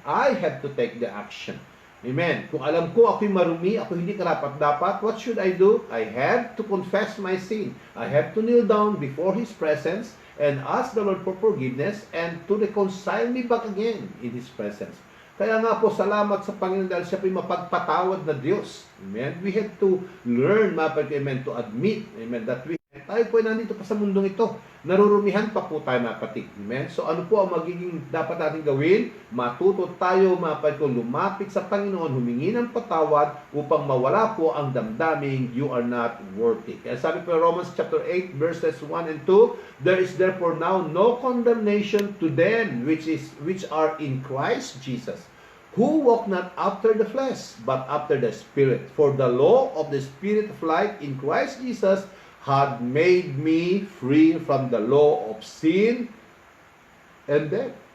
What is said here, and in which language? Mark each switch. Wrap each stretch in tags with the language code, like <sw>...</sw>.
<en>I have to take the action. Amen.</en> <tl>Kung alam ko ako'y marumi, ako hindi karapat-dapat,</tl> <en>what should I do? I have to confess my sin. I have to kneel down before His presence and ask the Lord for forgiveness and to reconcile me back again in His presence.</en> <tl>Kaya nga po, salamat sa Panginoon dahil siya po'y mapagpatawad na Diyos. Amen.</tl> <en>We have to learn, amen, to admit, amen, that</en> <tl>tayo po ay nandito pa sa mundong ito. Narurumihan pa po tayo, mga kapatid. Amen? So ano po ang magiging dapat natin gawin? Matuto tayo, mga kapatid ko, lumapit sa Panginoon, humingi ng patawad upang mawala po ang damdaming</tl> <en>you are not worthy.</en> <tl>Kaya sabi po</tl> <en>Romans chapter 8 verses 1 and 2, there is therefore now no condemnation to them which are in Christ Jesus, who walk not after the flesh, but after the Spirit. For the law of the Spirit of life in Christ Jesus had made me free from the law of sin and death.</en>